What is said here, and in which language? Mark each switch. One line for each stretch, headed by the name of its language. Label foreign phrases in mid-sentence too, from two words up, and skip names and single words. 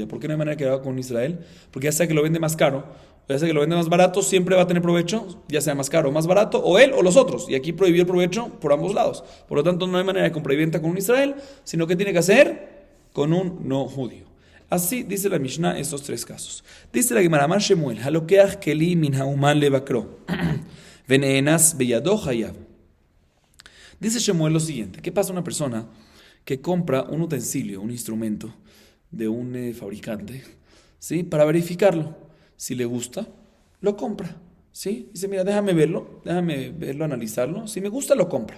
Spanish: ¿Por qué no hay manera que lo haga con un Israel? Porque ya sea que lo vende más caro, o ya sea que lo vende más barato, siempre va a tener provecho, ya sea más caro o más barato, o él o los otros. Y aquí prohibió el provecho por ambos lados. Por lo tanto, no hay manera de compra y venta con un Israel, sino que tiene que hacer con un no judío. Así dice la Mishnah estos tres casos. Dice la Gemara,
Hebrew: אמר שמואל הלוקח כלי מן האומן לבקרו ונאנס בידו חייב.
Spanish: Dice Shemuel lo siguiente: ¿qué pasa a una persona que compra un utensilio, un instrumento de un fabricante, ¿sí? Para verificarlo? Si le gusta, lo compra, ¿sí? Dice, mira, déjame verlo, analizarlo. Si me gusta, lo compra.